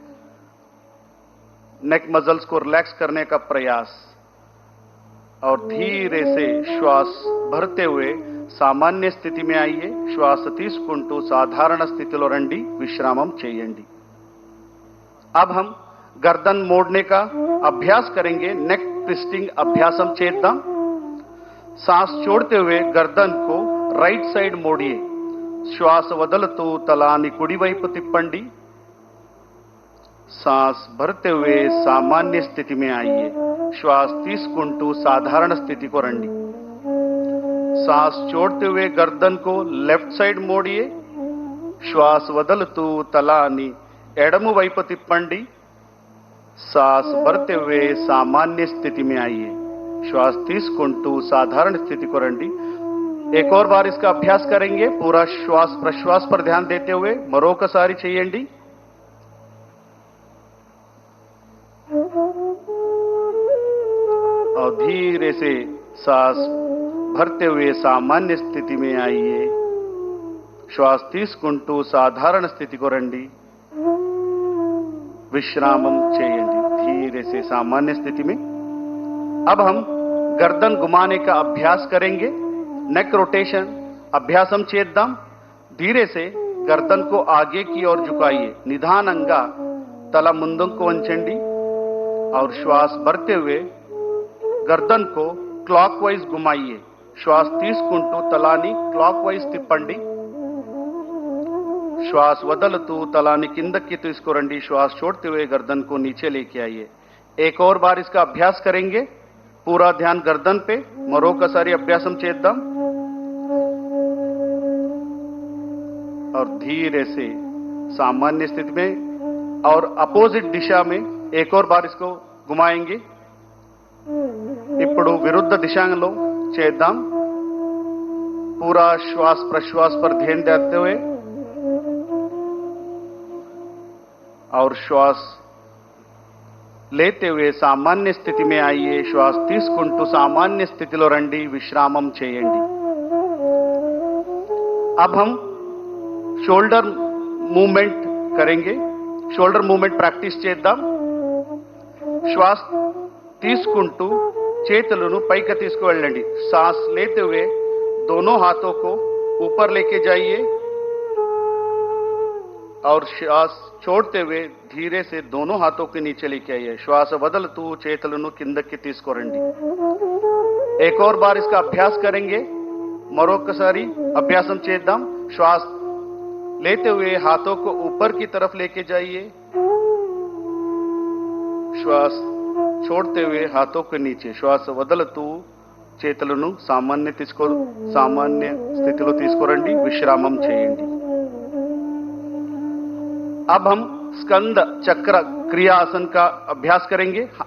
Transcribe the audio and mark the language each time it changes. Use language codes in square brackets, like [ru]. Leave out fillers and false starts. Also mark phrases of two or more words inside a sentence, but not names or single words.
[en] neck muscles [hi] को रिलैक्स करने का प्रयास और धीरे से श्वास भरते हुए सामान्य स्थिति में आइए [te] శ్వాస తీసుకుంటూ సాధారణ స్థితిలో రండి విశ్రామం చేయండి [hi] अब हम गर्दन मोड़ने का अभ्यास करेंगे [en] neck twisting [te] అభ్యాసం చేద్దాం [hi] सांस छोड़ते हुए गर्दन को [en] right side [hi] मोड़िए [te] శ్వాస వదులుతూ తలాన్ని కుడివైపు తిప్పండి [hi] सांस भरते हुए सामान्य स्थिति में आइए [te] శ్వాస తీసుకుంటూ సాధారణ స్థితికి రండి [hi] सांस छोड़ते हुए गर्दन को [en] left side [hi] मोड़िए [te] శ్వాస వదులుతూ తలాన్ని ఎడమ వైపు తిప్పండి [hi] सांस भरते हुए सामान्य स्थिति में आइए [te] శ్వాస తీసుకుంటూ సాధారణ స్థితి కో రండి [hi] एक और बार इसका अभ्यास करेंगे पूरा श्वास प्रश्वास पर ध्यान देते हुए [te] మరొకసారి చేయండి [hi] और धीरे से सांस भरते हुए सामान्य स्थिति में आइए [te] శ్వాస తీసుకుంటూ సాధారణ స్థితి కో రండి విశ్రామం చేయండి [hi] धीरे से सामान्य स्थिति में अब हम गर्दन घुमाने का अभ्यास करेंगे [en] neck rotation [te] అభ్యాసం చేద్దాం [hi] धीरे से गर्दन को आगे की ओर झुकाइए [te] నిదానంగా తల ముందుకు వంచండి [hi] और श्वास भरते हुए गर्दन को क्लॉकवाइज घुमाइए [te] శ్వాస తీసుకుంటూ తలాన్ని क्लॉकवाइज తిప్పండి శ్వాస వదులుతూ తలాన్ని కిందకి తీసుకురండి [hi] श्वास छोड़ते हुए गर्दन को नीचे लेके आइए एक और बार इसका अभ्यास करेंगे पूरा ध्यान गर्दन पे [te] మరొకసారి అభ్యాసం చేద్దాం [hi] और धीरे से सामान्य स्थिति में और अपोजिट दिशा में एक और बार इसको घुमाएंगे [te] ఇప్పుడు విరుద్ధ దిశలో చేద్దాం [hi] पूरा श्वास प्रश्वास पर ध्यान देते हुए और श्वास लेते हुए सामान्य स्थिति में आइए [te] శ్వాస తీసుకుంటూ సామాన్య స్థితిలో రండి విశ్రామం చేయండి [hi] अब हम [en] shoulder movement [hi] करेंगे [en] shoulder movement practice [te] చేద్దాం శ్వాస తీసుకుంటూ చేతులను పైకి తీసుకువెళ్ళండి [hi] सांस लेते हुए दोनों हाथों को ऊपर लेके जाइए और श्वास छोड़ते हुए धीरे से दोनों हाथों के नीचे लेके आइए [te] శ్వాస వదులుతూ చేతులను కిందకి తీసుకురండి [hi] एक और बार इसका अभ्यास करेंगे [te] మరొకసారి అభ్యాసం చేద్దాం [hi] श्वास लेते हुए हाथों को ऊपर की तरफ लेके जाइए श्वास छोड़ते हुए हाथों के नीचे [te] శ్వాస వదులుతూ చేతులను సామాన్య స్థితిలో తీసుకురండి విశ్రామం చేయండి [hi] अब हम स्कंद चक्र क्रिया आसन का अभ्यास करेंगे